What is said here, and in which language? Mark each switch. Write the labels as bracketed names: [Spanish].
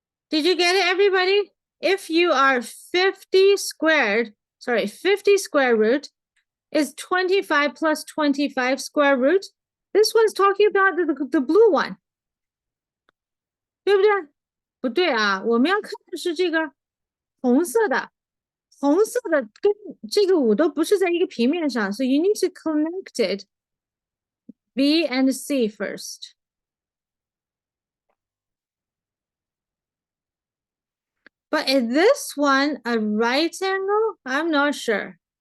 [English] Did you get it, everybody? If you are 50 square root is 25 plus 25 square root. This one's talking about the blue one. [Chinese] 对不对？不对啊，我们要看的是这个红色的。红色的跟这个5都不是在一个平面上， [English] so you need to connect it B and C first. But is this one a right angle? I'm not sure.